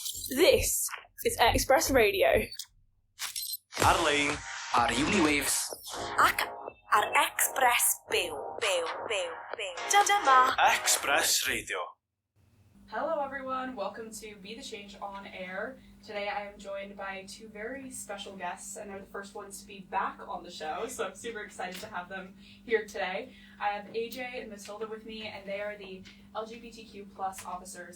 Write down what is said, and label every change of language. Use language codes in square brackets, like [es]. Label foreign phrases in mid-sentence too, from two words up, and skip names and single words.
[en] This is Express Radio. [cy] Ar-lein ar Uniwaves. Ac ar Express byw. Dyma Express Radio. [en] Hello everyone, welcome to Be the Change on Air. Today I am joined by two very special guests, and they're the first ones to be back on the show, so I'm super excited to have them here today. I have AJ and Matilda with me, and they are the LGBTQ plus officers.